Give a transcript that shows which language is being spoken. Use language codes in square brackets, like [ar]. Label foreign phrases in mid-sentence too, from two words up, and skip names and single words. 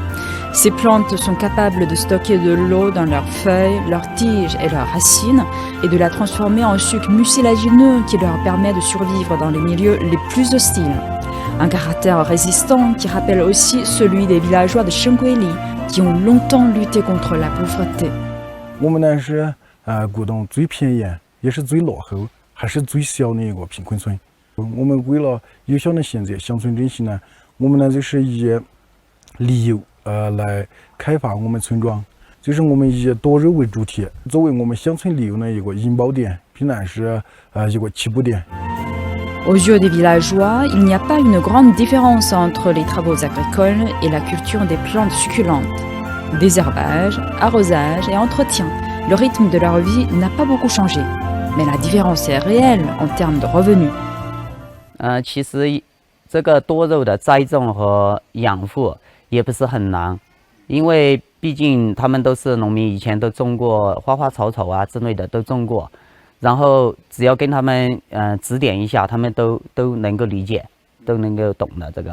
[fr] Ces plantes sont capables de stocker de l'eau dans leurs feuilles, leurs tiges et leurs racines et de la transformer en sucre mucilagineux qui leur permet de survivre dans les milieux les plus hostiles. Un caractère résistant qui rappelle aussi celui des villageois de Shengguili qui ont longtemps lutté contre la pauvreté. [zh] 我们呢是广东最偏远，也是最落后，还是最小的一个贫困村。我们为了有效的衔接乡村振兴呢，我们呢就是以旅游来开发我们村庄，就是我们以多肉为主题，作为我们乡村旅游的一个引爆点，并且是一个起步点。 [fr] Aux yeux des villageois, il n'y a pas une grande différence entre les travaux agricoles et la culture des plantes succulentes. Désherbage, arrosage et entretien, le rythme de leur vie n'a pas beaucoup changé. Mais la différence est réelle en termes de revenus. [zh] 其实这个多肉的栽种和养护也不是很难，因为毕竟他们都是农民，以前都种过花花草草啊之类的都种过。然后只要跟他们指点一下，他们都能够理解，都能够懂的这个。